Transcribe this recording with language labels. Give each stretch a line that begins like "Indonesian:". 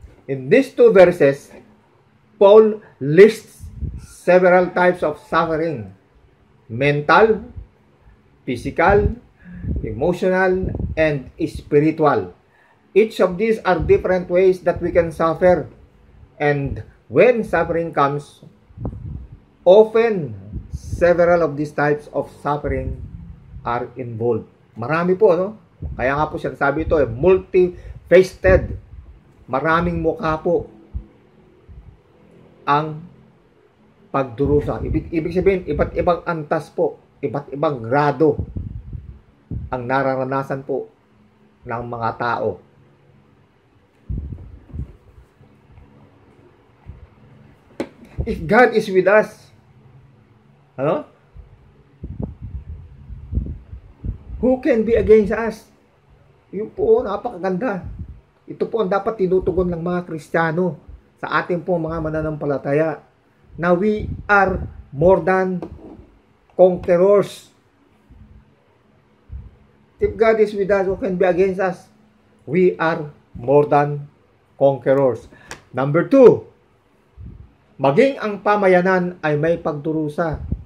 English: In these two verses, Paul lists several types of suffering: mental, physical, emotional, and spiritual. Each of these are different ways that we can suffer. And when suffering comes, often several of these types of suffering are involved.
Filipino: Marami po, no? Kaya nga po siya sabi ito, multifaceted. Maraming mukha po ang pagdurusa. Ibig sabihin, iba't ibang antas po, iba't ibang grado ang nararanasan po ng mga tao.
English: If God is with us, who can be against us?
Filipino: Yun po, napakaganda. Ito po ang dapat tinutugon ng mga Kristiyano sa ating po mga mananampalataya, na
English: we are more than conquerors. If God is with us, who can be against us? We are more than conquerors.
Filipino: Number 2, maging ang pamayanan ay may pagdurusa.